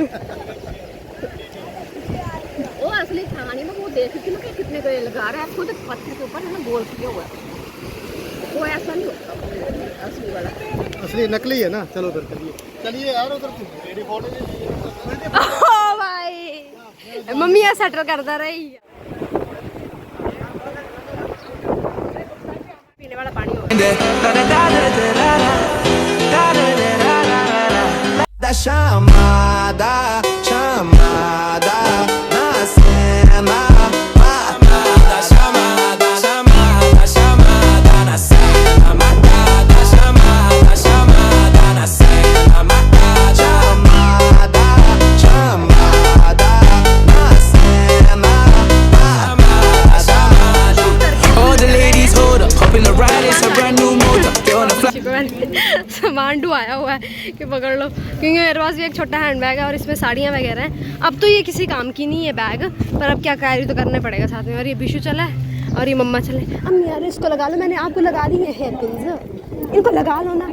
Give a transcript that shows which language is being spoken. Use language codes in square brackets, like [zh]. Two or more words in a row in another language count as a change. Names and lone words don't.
[hi] वो असली कहानी में वो देख रही थी ना कि कितने को ये लगा रहा है, खुद पत्थर के ऊपर है ना गोल किया हुआ है, वो ऐसा नहीं होता असली वाला। असली नकली है ना। चलो उधर चलिए, चलिए यार उधर मेरी फोटो लीजिए। ओ भाई मम्मी यहाँ सेटल करता रही। पीने वाला पानी होगा। [pt] Da chamada, chamada na cena. Chamada, chamada, chamada, chamada na cena. Marcada, chamada, chamada na cena. Marcada, chamada, chamada na cena. Chamada, chamada. [en] All the ladies hold up, hop in the ride, it's a brand new motor. Get on the fly. [hi] सामान ढुआया हुआ है कि पकड़ लो, क्योंकि मेरे पास भी एक छोटा [en] hand bag [hi] है और इसमें साड़ियाँ वगैरह हैं। अब तो ये किसी काम की नहीं है बैग, पर अब क्या कैरी तो करना पड़ेगा साथ में। और ये बिशु चला है और ये मम्मा चले। अम्मी यार इसको लगा लो, मैंने आपको लगा दी है [en] hair pins, [hi] इनको लगा लो ना।